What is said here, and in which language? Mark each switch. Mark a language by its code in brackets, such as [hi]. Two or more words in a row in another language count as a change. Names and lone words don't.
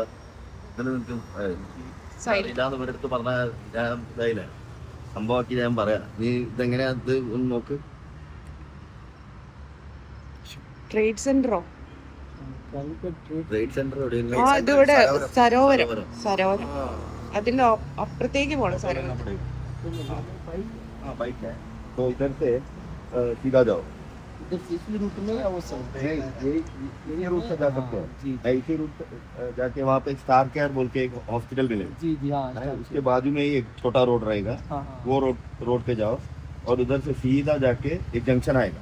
[ml] ഇതിൽ നിൽക്കും ഇതാന്ന് ഇവരടുത്ത് പറഞ്ഞ ഞാൻ ഇതായില്ലേ സംഭവമാക്കി ഞാൻ പറയാം. നീ ഇതെങ്ങനെയാ ഇത് ഒന്ന് നോക്ക്. ട്രേഡ് സെന്ററോ? ട്രേഡ് സെന്റർ ഇതിവിടെ സരോവരം. സരോവരം അതിന്റെ അപ്പുറത്തേക്ക് പോണം. സരോവരം [hi] सीधा जाओ. इसी रूट में वो सब ये रूट से जा सकते हैं. इसी रूट जाके वहाँ पे स्टार केयर बोल के एक हॉस्पिटल मिलेगा. जी जी हाँ. उसके बाजू में ही एक छोटा रोड रहेगा. वो रोड पे जाओ और उधर से सीधा जाके एक जंक्शन आएगा.